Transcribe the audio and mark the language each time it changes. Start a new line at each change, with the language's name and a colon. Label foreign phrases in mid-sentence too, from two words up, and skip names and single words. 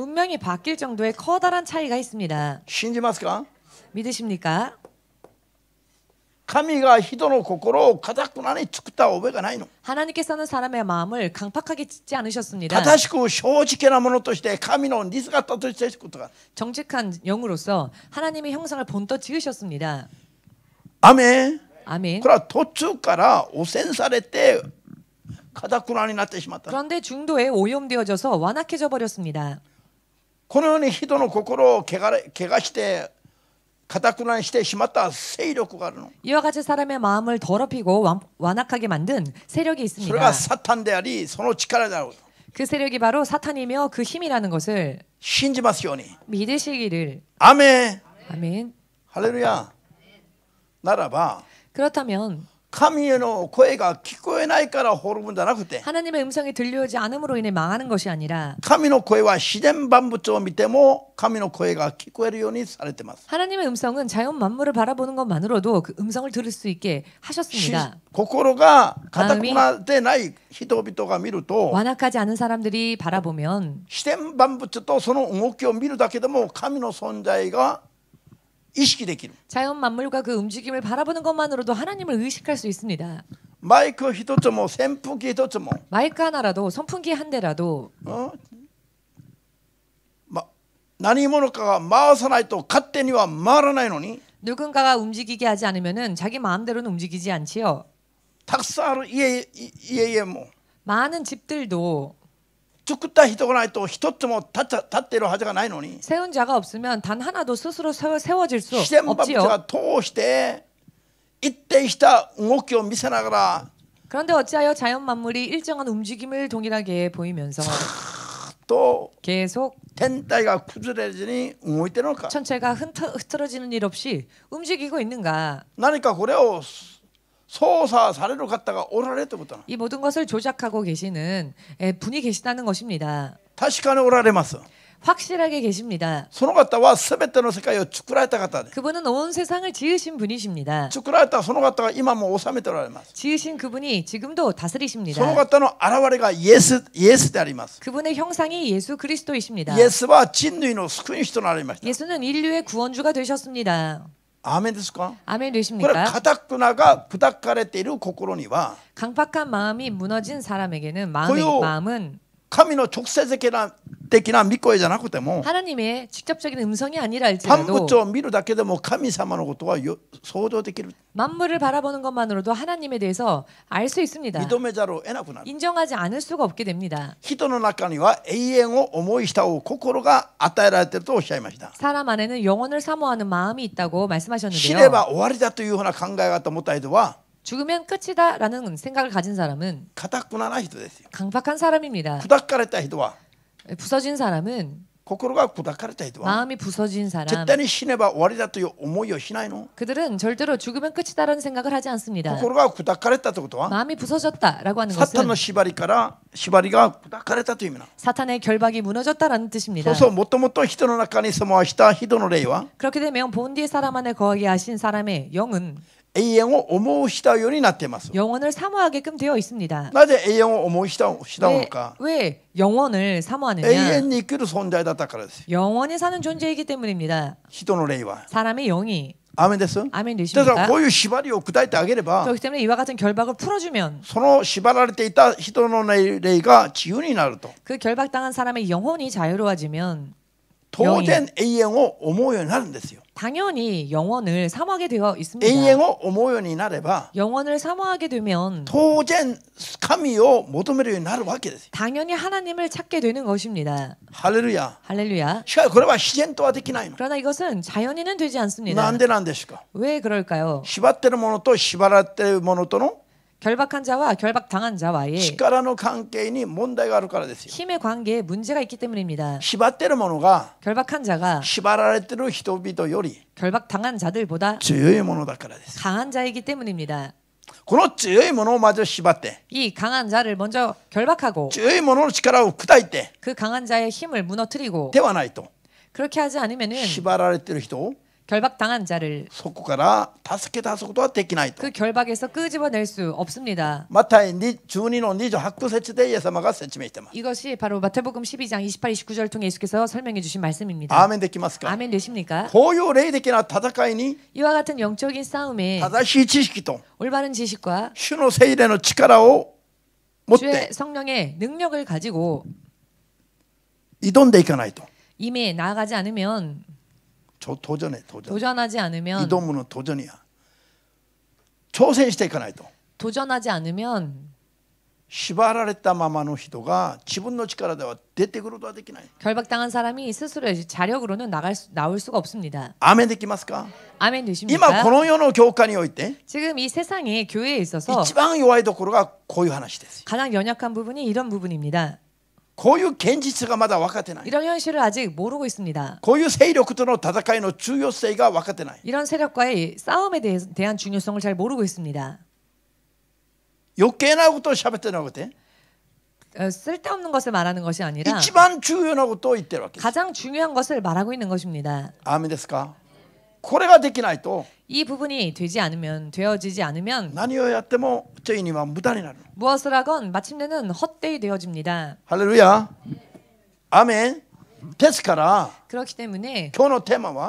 Korean: 운명이 바뀔 정도의 커다란 차이가 있습니다.
Japanese: 信じますか。
Korean: 믿으십니까?
Japanese: 神が人の心を固くなに作った覚えがないの。
Korean: 하나님께서는 사람의 마음을 강팍하게 짓지 않으셨습니다.
Japanese: 正しく正直なものとして神の似姿としていくことが。
Korean: 정직한 영으로서 하나님의 형상을 본떠 지으셨습니다.
Japanese: アメン。
Korean: 아멘.
Japanese: これは途中から汚染されて固くなになってしまった。
Korean: 그런데 중도에 오염되어져서 완악해져 버렸습니다.
Japanese: このように人の心を汚して固くなにしてしまった勢力があるの。
Korean: 이와 같이 사람의 마음을 더럽히고 완악하게 만든 세력이
Japanese: それが
Korean: 있습니다.
Japanese: サタンでありその力である。
Korean: 그 세력이 바로 사탄이며 그 힘이라는 것을
Japanese: 信じますように。
Korean: 믿으시기를.
Japanese: アメン。
Korean: 아멘.
Japanese: ハレルヤ。ならば
Korean: 그렇다면
Japanese: 神への声が聞こえないから滅ぶんじゃなくて
Korean: 하나님의 음성이 들려오지 않음으로 인해 망하는 것이 아니라
Japanese: 神の声は自然万物を見ても神の声が聞こえるようにされています。
Korean: 하나님의 음성은 자연 만물을 바라보는 것만으로도 그 음성을 들을 수 있게 하셨습니다.
Japanese: 心が固くなってない人々が見ると
Korean: 완악하지 않은 사람들이 바라보면
Japanese: 自然万物とその動きを見るだけでも神の存在が意識できる。
Korean: 자연 만물과 그 움직임을 바라보는 것만으로도 하나님을 의식할 수 있습니다.
Japanese: マイク一つも扇風機一つも
Korean: 마이크 하나라도 선풍기 한 대라도
Japanese: 何者かが回さないと勝手には回らないのに
Korean: 누군가가 움직이게 하지 않으면은 자기 마음대로는 움직이지 않지요.
Japanese: たくさんある家々も
Korean: 많은 집들도
Japanese: 作った人がないと一つも立っているはずがないのに
Korean: 세운 자가 없으면 단 하나도 스스로 세워질 수
Japanese: 自然万物
Korean: 없지요.
Japanese: が通して一定した動きを見せながら
Korean: 그런데 어찌하여 자연 만물이 일정한 움직임을 동일하게 보이면서
Japanese: と
Korean: 계속
Japanese: 天体が崩れずに動いているのか。
Korean: 천체가 흐트러지는 일 없이 움직이고 있는가?
Japanese: 何かこれを操作される方がおられるということなの。
Korean: 이 모든 것을 조작하고 계시는 분이 계시다는 것입니다.
Japanese: 確かにおられます。
Korean: 확실하게 계십니다.
Japanese: その方は全ての世界を作られた方で
Korean: 그분은 온 세상을 지으신 분이십니다.
Japanese: 作られたその方が今も治めておられます。
Korean: 지으신 그분이 지금도 다스리십니다.
Japanese: その方の現れがイエスであります。
Korean: 그분의 형상이 예수 그리스도이십니다.
Japanese: イエスは人類の救い主となりました。
Korean: 예수는 인류의 구원주가 되셨습니다.
Japanese: アーメンですか。
Korean: 아멘
Japanese: これ
Korean: 되십니까?
Japanese: 固くなが砕かれている心には
Korean: 강팍한 마음이 무너진 사람에게는 고요. 마음은
Japanese: 神の直接的な御声じゃなくても
Korean: 하나님의 직접적인 음성이 아니라
Japanese: 万
Korean: 할지라도
Japanese: 物を見るだけでも神様のことは想像できる。
Korean: 만물을 바라보는 것만으로도 하나님에 대해서 알 수 있습니다.
Japanese: 認めざるを得なくなる。
Korean: 인정하지 않을 수가 없게 됩니다.
Japanese: 人の中には永遠を思い慕う心が与えられているとおっしゃいました。
Korean: 사람 안에는 영원을 사모하는 마음이 있다고
Japanese: 死
Korean: 말씀하셨는데요.
Japanese: ねば終わりだというふうな考え方を持った人は
Korean: 죽으면 끝이다라는 생각을 가진 사람은
Japanese: 固くなない人ですよ。
Korean: 강팍한 사람입니다.
Japanese: 砕かれた人は
Korean: 부서진 사람은
Japanese: 心が砕かれた人は
Korean: 마음이 부서진
Japanese: 絶
Korean: 사람
Japanese: 対に死ねば終わりだという思いをしないの。
Korean: 그들은 절대로 죽으면 끝이다라는 생각을 하지 않습니다.
Japanese: 心が砕かれたということは
Korean: 마음이 부서졌다라고 하는
Japanese: サタン
Korean: 것은
Japanese: の縛りが砕かれたという意味なの。
Korean: 사탄의 결박이 무너졌다라는 뜻입니다.
Japanese: そうそう、もともと人の中に住まわした人の霊は
Korean: 그렇게 되면 본디의 사람 안에 거하게 하신 사람의 영은
Japanese: 永遠を思う慕うようになっています。
Korean: 영원을 사모하게끔 되어 있습니다.
Japanese: なぜ永遠を思う慕うのか。
Korean: 왜 영원을
Japanese: 永
Korean: 사모하느냐?
Japanese: 遠に生きる存在だったからですよ。
Korean: 영원히 사는 존재이기 때문입니다.
Japanese: 人の霊は
Korean: 사람의 영이
Japanese: アーメンです。
Korean: 아멘
Japanese: ですから
Korean: 되십니까?
Japanese: こういう縛りを砕いてあげれば
Korean: 그렇기 때문에 이와 같은 결박을 풀어주면
Japanese: その縛られていた人の霊が自由になると
Korean: 그 결박당한 사람의 영혼이 자유로워지면
Japanese: 当然永遠を思うようになるんですよ。
Korean: 당연히 영원을 사모하게 되어
Japanese: 永
Korean: 있습니다.
Japanese: 遠を思うようになれば
Korean: 영원을 사모하게 되면
Japanese: 当然神を求めるようになるわけですよ。
Korean: 당연히 하나님을 찾게 되는 것입니다.
Japanese: ハレルヤ。
Korean: 할렐루야.
Japanese: しかしこれは自然とはできないの。
Korean: 그러나 이것은 자연히는 되지
Japanese: な
Korean: 않습니다.
Japanese: んでなんですか。
Korean: 왜 그럴까요?
Japanese: 縛ってるものと縛られてるものとの
Korean: 결박한 자와 결박당한 자와의
Japanese: 力の関係に問題があるからですよ。
Korean: 힘의 관계에 문제가 있기 때문입니다.
Japanese: 縛ってるものが
Korean: 결박한 자가
Japanese: 縛られてる人々より
Korean: 결박당한 자들보다
Japanese: 強いものだからです。
Korean: 강한 자이기 때문입니다.
Japanese: この強いものをまず縛って
Korean: 이 강한 자를 먼저 결박하고
Japanese: 強いものの力を砕いて
Korean: 그 강한 자의 힘을 무너뜨리고
Japanese: ではないと
Korean: 그렇게 하지 않으면은
Japanese: 縛られてる人を
Korean: 결박당한 자를
Japanese: そこから助け出すことはできないと。
Korean: 그 결박에서 끄집어낼 수 없습니다.
Japanese: マタイ12の28節でイエス様が説明しています。
Korean: 이것이 바로 마태복음 12장 28, 29절을 통해 예수께서 설명해 주신 말씀입니다.
Japanese: アーメンできますか。
Korean: 아멘 되십니까?
Japanese: こういう霊的な戦いに
Korean: 이와 같은 영적인 싸움에
Japanese: 正しい知識と
Korean: 올바른 지식과
Japanese: 主の聖霊の力を持っ
Korean: 주의
Japanese: て
Korean: 성령의 능력을 가지고
Japanese: 挑んでいかないと。
Korean: 이미 나아가지 않으면 도전해 도전. 도전하지 않으면
Japanese: 挑むの도전이야。挑戦していかないと。
Korean: 도전하지 않으면
Japanese: 縛られたままの人が自分の力では出てくることはできない。
Korean: 결박당한 사람이 스스로의 자력으로는 나올 수가 없습니다.
Japanese: アーメンできますか。
Korean: 아멘
Japanese: 今
Korean: 되십니까?
Japanese: この世の教会において
Korean: 지금 이 세상의 교회에 있어서
Japanese: 一番弱いところがこういう話ですよ。
Korean: 가장 연약한 부분이 이런 부분입니다.
Japanese: こういう現実がまだ分かってない。
Korean: 이런 현실을 아직 모르고 있습니다.
Japanese: こういう勢力との戦いの重要性が分かってない。
Korean: 이런 세력과의 싸움에 대한 중요성을 잘 모르고 있습니다.
Japanese: 余計なことを喋ってなくて
Korean: 쓸데없는 것을 말하는 것이 아니라
Japanese: 一番重要なことを言ってるわけです。
Korean: 가장 중요한 것을 말하고 있는 것입니다.
Japanese: アーメンですか。これができないと
Korean: 이 부분이 되어지지 않으면
Japanese: 何をやってもついには無駄になる。
Korean: 무엇을 하건 마침내는 헛되이 되어집니다.
Japanese: ハレルヤ。アーメン。ですから
Korean: 그렇기 때문에
Japanese: 今日のテーマは